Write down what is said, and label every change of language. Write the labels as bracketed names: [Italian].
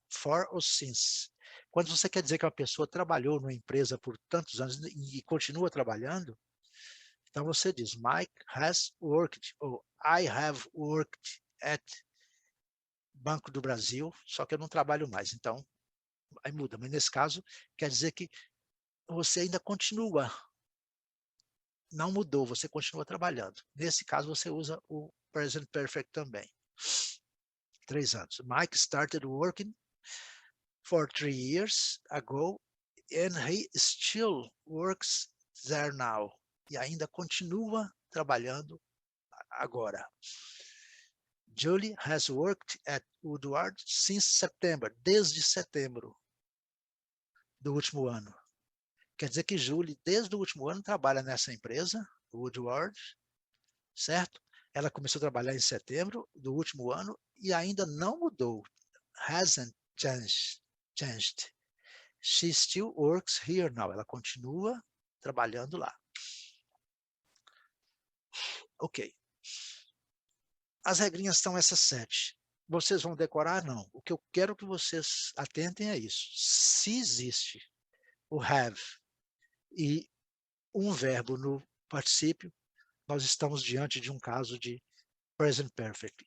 [Portuguese] For ou since. Quando você quer dizer que uma pessoa trabalhou numa empresa por tantos anos e continua trabalhando, então você diz, [English] Mike has worked, [Portuguese] ou [English] I have worked at Banco do Brasil, [Portuguese] só que eu não trabalho mais. Então, aí muda. Mas nesse caso, quer dizer que você ainda continua. Não mudou, você continua trabalhando. Nesse caso, você usa o present perfect também. 3 anos. [English] Mike started working for 3 years ago and he still works there now. [Portuguese] E ainda continua trabalhando agora. [English] Julie has worked at Woodward since September, [Portuguese] desde setembro do último ano. Quer dizer que Julie, desde o último ano, trabalha nessa empresa, Woodward, certo? Ela começou a trabalhar em setembro do último ano e ainda não mudou. [English] Hasn't changed. She still works here now. [Portuguese] Ela continua trabalhando lá. Ok. As regrinhas são essas 7. Vocês vão decorar? Não. O que eu quero que vocês atentem é isso. Se existe o have e um verbo no particípio, nós estamos diante de um caso de present perfect.